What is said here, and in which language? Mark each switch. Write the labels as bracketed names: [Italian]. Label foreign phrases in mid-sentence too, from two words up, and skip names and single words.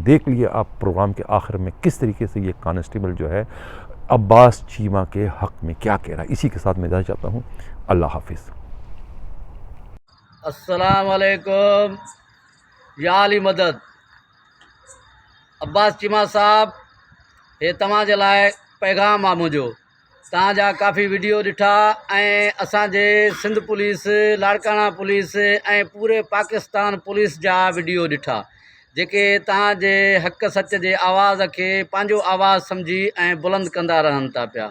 [Urdu] دیکھ لیے آپ پروگرام کے آخر میں کس طریقے سے یہ کانسٹیبل جو ہے عباس چیمہ کے حق میں کیا کہہ رہا ہے. اسی کے ساتھ میں جانا چاہتا ہوں. اللہ حافظ. السلام علیکم. یا علی مدد. [Sindhi] عباس چیمہ صاحب, یہ तव्हां जे लाइ पैगाम आहे मुंहिंजो. तव्हांजा काफ़ी वीडियो ॾिठा ऐं असांजे सिंध पुलिस, लाड़काना पुलिस ऐं पूरे पाकिस्तान पुलिस जा वीडियो ॾिठा जेके तव्हांजे हक़ सच जे आवाज़ खे पंहिंजो आवाज़ सम्झी ऐं बुलंद कंदा रहनि था पिया.